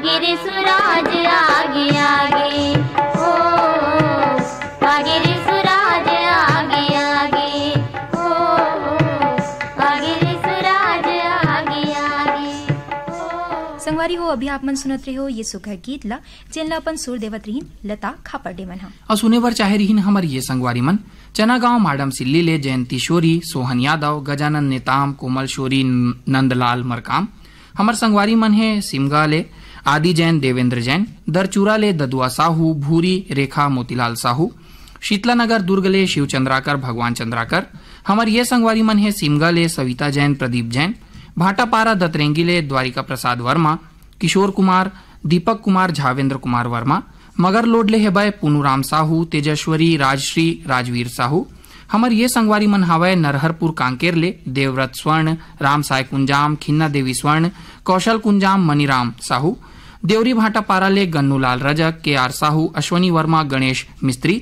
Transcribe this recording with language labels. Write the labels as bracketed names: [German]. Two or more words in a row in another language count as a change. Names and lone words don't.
[Chhattisgarhi] रे सुराज आगे आगे, ओ आगे रे सुराज आगे आगे, ओ आगे रे सुराज आगे आगे। संगवारी हो, अभी आप मन सुनत रहे हो ये सुघर गीत ला जेनला अपन सुर देवत रहीन लता खापर्डे मन हा। और सुने बर चाहे रहीन हमर ये संगवारी मन चना गांव माडम सिल्ली ले जयंती शोरी, सोहन यादव, गजानन नेताम, कोमल शोरी, नंदलाल मरकाम। हमर संगवारी मन है सिमगा ले आदि जैन, देवेंद्र जैन, दरचूरा ले ददुआ साहू, भूरी रेखा मोतीलाल साहू, शीतला नगर दुर्ग ले शिव चंद्राकर, भगवान चंद्राकर। हमर ये संगवारी मन है सिमगा ले सविता जैन, प्रदीप जैन, भाटापारा दतरेंगी ले द्वारिका प्रसाद वर्मा, किशोर कुमार, दीपक कुमार, झावेंद्र कुमार वर्मा। मगर लोड ले हेबय पुनुराम साहू, तेजस्वरी, राजश्री, राजवीर साहू। हमर ये संगवारी मन हावय नरहरपुर कांकेर ले देवव्रत स्वर्ण, राम साय कुंजाम, खिन्ना देवी स्वर्ण, कौशल कुंजाम, मनीराम साहू। देवरी भाटापारा ले गन्नूलाल रजक, के आर साहू, अश्वनी वर्मा, गणेश मिस्त्री।